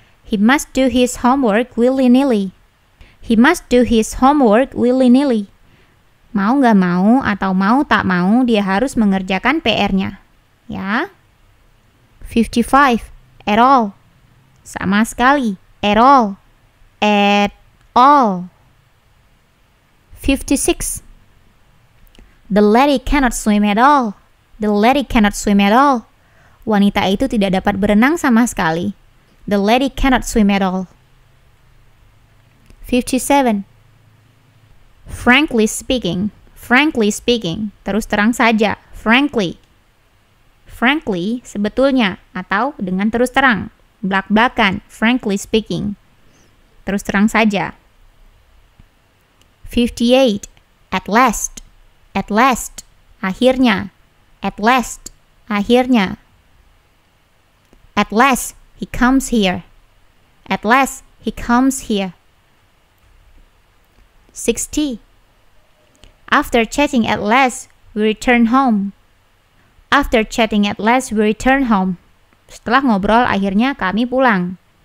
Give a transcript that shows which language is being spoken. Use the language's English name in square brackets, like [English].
[English] He must do his homework willy-nilly. He must do his homework willy-nilly. [Indonesian] Mau nggak mau atau mau tak mau, dia harus mengerjakan PR-nya. Ya. [English] 55. At all. [Indonesian] Sama sekali. [English] At all. At all. 56. The lady cannot swim at all. The lady cannot swim at all. [Indonesian] Wanita itu tidak dapat berenang sama sekali. [English] The lady cannot swim at all. 57. Frankly speaking. Frankly speaking. [Indonesian] Terus terang saja. [English] Frankly. Frankly, [Indonesian] sebetulnya. Atau dengan terus terang. Belak-belakan. [English] Frankly speaking. [Indonesian] Terus terang saja. [English] 58. At last. At last. [Indonesian] Akhirnya. [English] At last. Akhirnya. At last, he comes here. At last, he comes here. 60. After chatting at last, we return home. After chatting at last, we return home. [Indonesian] Setelah ngobrol, akhirnya kami pulang.